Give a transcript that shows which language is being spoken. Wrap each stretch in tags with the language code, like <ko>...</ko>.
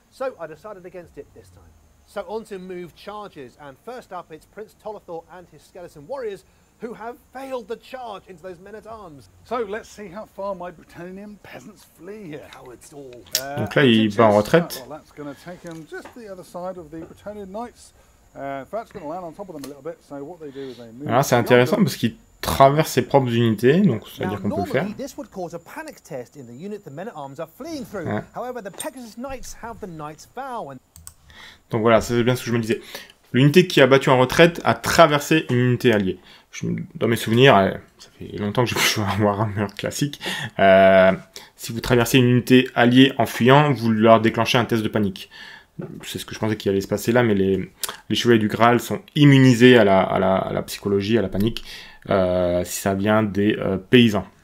<en>So I decided against it this time. So on to move charges, and first up it's Prince Tolathor and his skeleton warriors who have failed the charge into those men-at-arms. So let's see how far my Bretonnian peasants flee here. Cowards all.</en> <fr>Donc là il bat en retraite.</fr> <en>Well, that's going to take him just the other side of the Bretonnian knights. That's going to land on top of them a little bit. So what they do is they move.</en> <fr>Alors c'est intéressant parce qu'il traverse ses propres unités, donc ça veut dire qu'on peut le faire.</fr> <en>This would cause a panic test in the unit the men-at-arms are fleeing through. However, the Pegasus Knights have the Knight's Vow.</en> <fr>Donc voilà, c'est bien ce que je me disais. L'unité qui a battu en retraite a traversé une unité alliée. Dans mes souvenirs, ça fait longtemps que je joue à Warhammer classique, si vous traversez une unité alliée en fuyant, vous leur déclenchez un test de panique. C'est ce que je pensais qu'il allait se passer là, mais les chevaliers du Graal sont immunisés à la psychologie, à la panique, si ça vient des paysans.</fr>